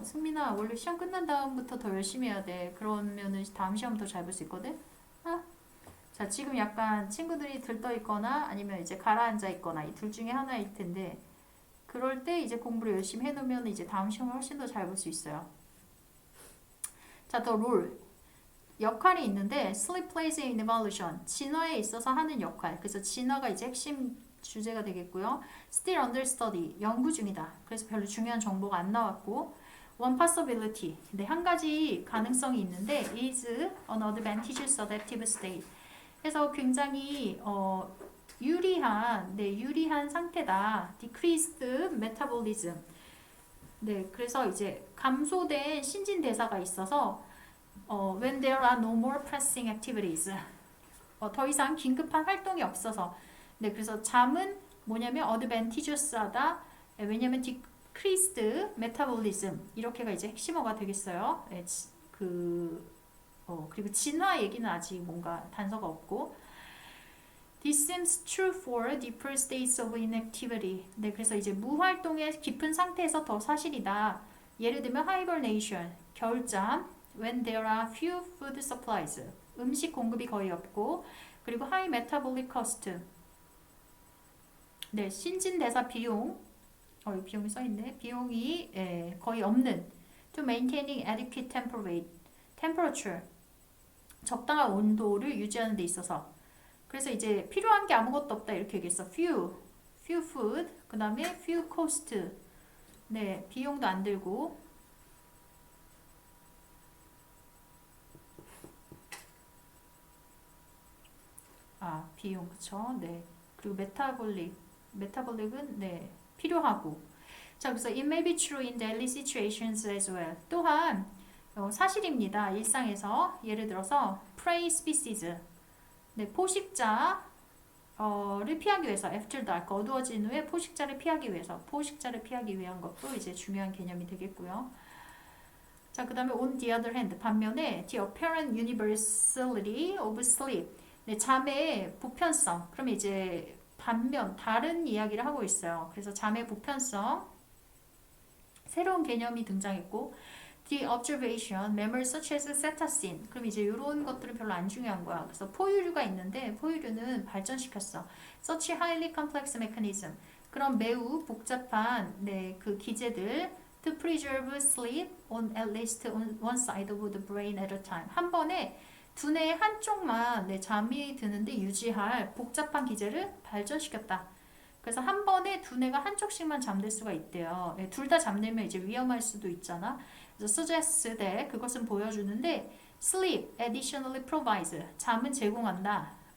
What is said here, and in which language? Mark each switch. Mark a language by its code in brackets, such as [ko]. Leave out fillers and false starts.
[ko] 승민아 원래 시험 끝난 다음부터 더 열심히 해야 돼. 그러면은 다음 시험 더 잘 볼 수 있거든? 자, 지금 약간 친구들이 들떠 있거나 아니면 이제 가라앉아 있거나 이 둘 중에 하나일 텐데 그럴 때 이제 공부를 열심히 해놓으면 이제 다음 시험을 훨씬 더 잘 볼 수 있어요. 자, 더 롤. 역할이 있는데 [en] sleep plays in evolution. [ko] 진화에 있어서 하는 역할. 그래서 진화가 이제 핵심 주제가 되겠고요. [en] still under study. [ko] 연구 중이다. 그래서 별로 중요한 정보가 안 나왔고 [en] one possibility. [ko] 근데 한 가지 가능성이 있는데 [en] is an advantageous adaptive state. [ko] 그래서 굉장히 유리한 상태다. [en] decreased metabolism. [ko] 네, 그래서 이제 감소된 신진대사가 있어서 [en] when there are no more pressing activities. [ko] 더 이상 긴급한 활동이 없어서. 네, 그래서 잠은 뭐냐면 advantageous하다. 왜냐면 [en] decreased metabolism [ko] 이렇게가 이제 핵심어가 되겠어요. 네, 그리고 진화 얘기는 아직 뭔가 단서가 없고 [en] This seems true for deeper states of inactivity. [ko] 네, 그래서 이제 무활동의 깊은 상태에서 더 사실이다. 예를 들면 hibernation, 겨울잠 [en] when there are few food supplies, [ko] 음식 공급이 거의 없고 그리고 [en] high metabolic cost. [ko] 네, 신진대사 비용 비용이 써있네. 비용이 거의 없는 [en] to maintaining adequate temperature [ko] 적당한 온도를 유지하는 데 있어서 그래서 이제 필요한 게 아무것도 없다 이렇게 얘기했어. [en] few food [ko] 그 다음에 [en] few cost [ko] 네 비용도 안 들고 비용, 그쵸? 네. 그리고 메타볼릭은 네, 필요하고. 자, 그래서 [en] it may be true in daily situations as well. [ko] 또한 사실입니다. 일상에서 예를 들어서 [en] prey species, [ko] 네, 포식자를 피하기 위해서 [en] after dark, [ko] 어두워진 후에 포식자를 피하기 위한 것도 이제 중요한 개념이 되겠고요. 자, 그 다음에 [en] on the other hand, [ko] 반면에 [en] the apparent universality of sleep, [ko] 네, 잠의 보편성. 그러면 이제 반면 다른 이야기를 하고 있어요. 그래서 잠의 보편성, 새로운 개념이 등장했고, [en] the observation, memory such as cetacin. [ko] 그럼 이제 이런 것들은 별로 안 중요한 거야. 그래서 포유류가 있는데 포유류는 발전시켰어. [en] such highly complex mechanism. [ko] 그런 매우 복잡한 네, 그 기제들 [en] to preserve sleep on at least on one side of the brain at a time. [ko] 한 번에 두뇌의 한쪽만 네, 잠이 드는데 유지할 복잡한 기제를 발전시켰다. 그래서 한 번에 두뇌가 한쪽씩만 잠들 수가 있대요. 네, 둘 다 잠들면 이제 위험할 수도 있잖아. 그래서 [en] suggests that [ko] 그것은 보여주는데 [en] sleep additionally provides [ko] 잠은 제공한다.